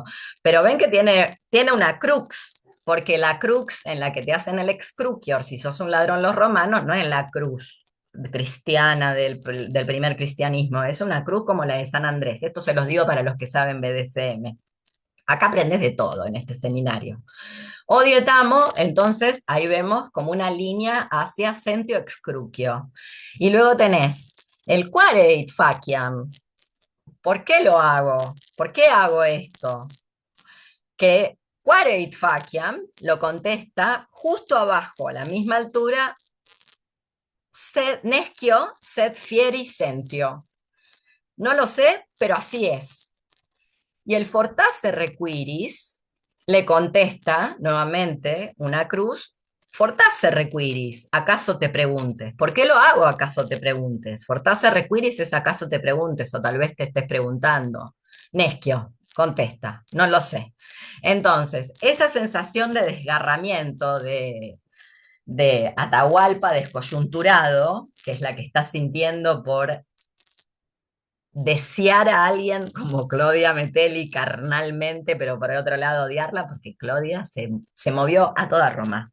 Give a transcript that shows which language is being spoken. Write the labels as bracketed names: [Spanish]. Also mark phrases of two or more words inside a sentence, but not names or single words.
[Spanish] Pero ven que tiene una crux, porque la crux en la que te hacen el excrucior, si sos un ladrón los romanos, no es la cruz cristiana del primer cristianismo, es una cruz como la de San Andrés. Esto se los digo para los que saben BDSM. Acá aprendes de todo en este seminario. [Latin] Odio et amo, [Spanish] entonces ahí vemos como una línea hacia [Latin] sentio excrucio. [Spanish] Y luego tenés el [Latin] quare faciam. [Spanish] ¿Por qué lo hago? ¿Por qué hago esto? Que [Latin] quare faciam [Spanish] lo contesta justo abajo, a la misma altura, [Latin] sed nescio sed fieri sentio. [Spanish] No lo sé, pero así es. Y el [Latin] fortasse requiris [Spanish] le contesta nuevamente una cruz, [Latin] fortasse requiris, [Spanish] acaso te preguntes. ¿Por qué lo hago acaso te preguntes? [Latin] Fortasse requiris [Spanish] es acaso te preguntes, o tal vez te estés preguntando. Nesquio, contesta, no lo sé. Entonces, esa sensación de desgarramiento, de Atahualpa descoyunturado, que es la que estás sintiendo por desear a alguien como Claudia Metelli carnalmente, pero por el otro lado odiarla, porque Claudia se movió a toda Roma.